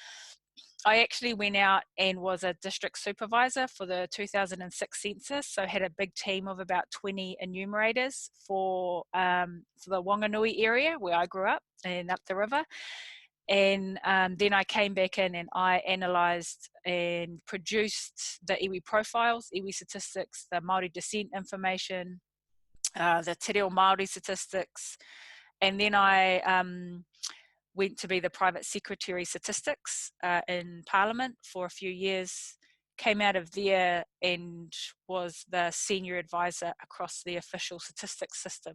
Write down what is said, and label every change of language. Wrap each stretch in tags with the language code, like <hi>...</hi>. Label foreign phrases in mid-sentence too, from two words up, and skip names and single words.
<en>I actually went out and was a district supervisor for the 2006 census, so had a big team of about 20 enumerators for the Wanganui area where I grew up and up the river. And then I came back in and I analysed and produced the iwi profiles, iwi statistics, the Māori descent information, the Te Reo Māori statistics, and then I went to be the private secretary statistics in Parliament for a few years, came out of there and was the senior advisor across the official statistics system.</en>